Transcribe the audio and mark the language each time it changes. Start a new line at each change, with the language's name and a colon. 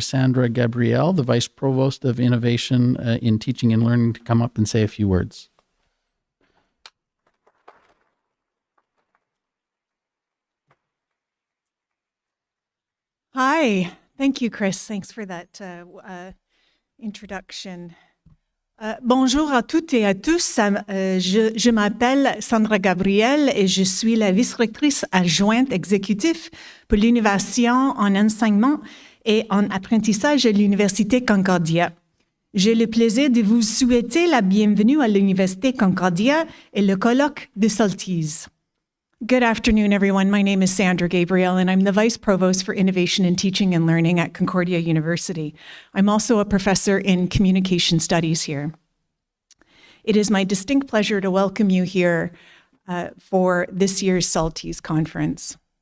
English: Sandra Gabriel, the Vice Provost of Innovation in Teaching and Learning, to come up and say a few words. Hi, thank you, Chris. Thanks for that introduction.
French: Bonjour à toutes et à tous. Je m'appelle Sandra Gabriel et je suis la vice-rectrice adjointe exécutive pour l'innovation en enseignement et en apprentissage à l'Université Concordia. J'ai le plaisir de vous souhaiter la bienvenue à l'Université Concordia et le colloque de Saltise.
English: Good afternoon, everyone. My name is Sandra Gabriel, and I'm the Vice Provost for Innovation in Teaching and Learning at Concordia University. I'm also a professor in communication studies here. It is my distinct pleasure to welcome you here for this year's Saltise conference.